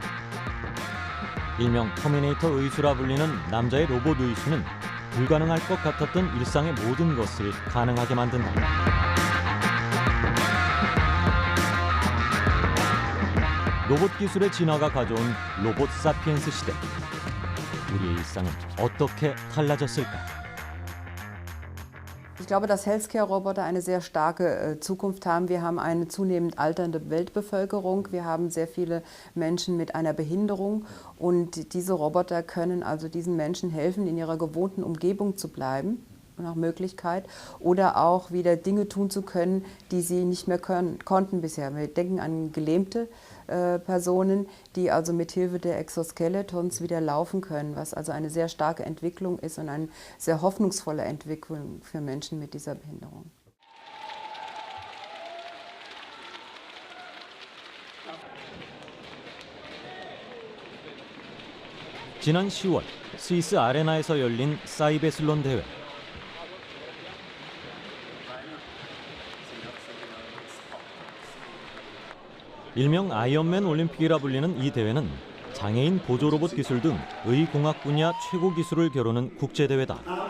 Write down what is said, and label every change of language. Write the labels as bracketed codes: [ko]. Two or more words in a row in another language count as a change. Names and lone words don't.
[ko] 일명 터미네이터 의수라 불리는 남자의 로봇 의수는 불가능할 것 같았던 일상의 모든 것을 가능하게 만든다. 로봇 기술의 진화가 가져온 로봇 사피엔스 시대. 우리의 일상은 어떻게 달라졌을까? [de] Ich glaube, dass Healthcare-Roboter eine sehr starke Zukunft haben. Wir haben eine zunehmend alternde Weltbevölkerung. Wir haben sehr viele Menschen mit einer Behinderung. Und diese Roboter können also diesen Menschen helfen, in ihrer gewohnten Umgebung zu bleiben, nach Möglichkeit, oder auch wieder Dinge tun zu können, die sie nicht mehr konnten bisher. Wir denken an gelähmte Personen, die also mit Hilfe der Exoskeletons wieder laufen können, was also eine sehr starke Entwicklung ist und eine sehr hoffnungsvolle Entwicklung für Menschen mit dieser Behinderung. [ko] 지난 10월 스위스 아레나에서 열린 사이베슬론 대회. 일명 아이언맨 올림픽이라 불리는 이 대회는 장애인 보조 로봇 기술 등 의공학 분야 최고 기술을 겨루는 국제 대회다.